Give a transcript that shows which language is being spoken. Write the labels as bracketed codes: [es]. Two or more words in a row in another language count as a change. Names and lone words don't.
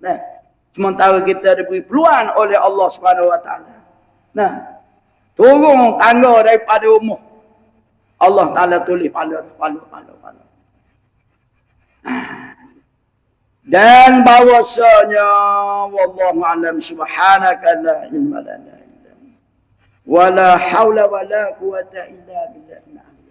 [ms] Nah, sementara kita diberi peluang oleh Allah [ar] سبحانه وتعالى. [ms] Nah, turun tangga daripada umur. Allah Taala tulis pahala. Dan bahwasanya [ar] والله أعلم سبحانك لا علم لنا إلا ولا حول ولا قوة إلا بالله.